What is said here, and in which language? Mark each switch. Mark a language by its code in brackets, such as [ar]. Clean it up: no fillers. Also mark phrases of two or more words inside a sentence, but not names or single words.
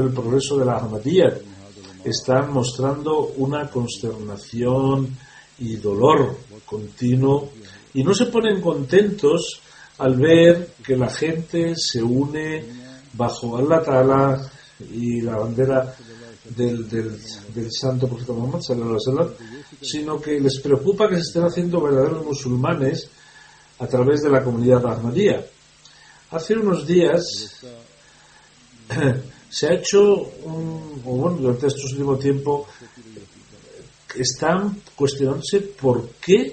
[es] el progreso de la Ahmadiyya están mostrando una consternación y dolor continuo, y no se ponen contentos al ver que la gente se une bajo [ar] الله تعالى [es] y la bandera del santo profeta Muhammad [ar] صلى الله عليه وسلم, [es] sino que les preocupa que se estén haciendo verdaderos musulmanes a través de la comunidad Ahmadiyya. Hace unos días se ha hecho durante este último tiempo están cuestionándose por qué